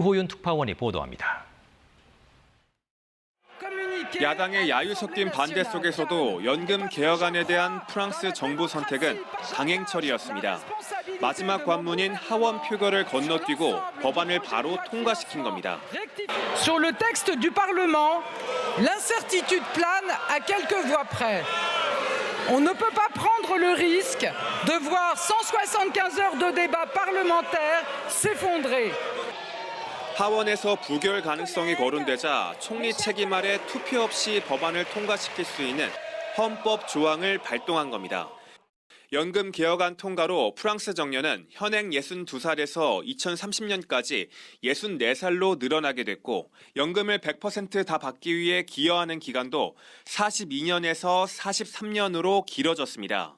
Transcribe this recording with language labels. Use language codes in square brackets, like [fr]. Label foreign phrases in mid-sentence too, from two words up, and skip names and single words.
[ko] 유호윤 특파원이 보도합니다. 야당의 야유 섞인 반대 속에서도 연금 개혁안에 대한 프랑스 정부 선택은 강행 처리였습니다. 마지막 관문인 하원 표결을 건너뛰고 법안을 바로 통과시킨 겁니다. [fr] Sur le texte du Parlement, l'incertitude plane à quelques voix près. On ne peut pas prendre le risque de voir 175 heures de débat parlementaire s'effondrer. [ko] 하원에서 부결 가능성이 거론되자 총리 책임 아래 투표 없이 법안을 통과시킬 수 있는 헌법 조항을 발동한 겁니다. 연금 개혁안 통과로 프랑스 정년은 현행 62살에서 2030년까지 64살로 늘어나게 됐고 연금을 100% 다 받기 위해 기여하는 기간도 42년에서 43년으로 길어졌습니다.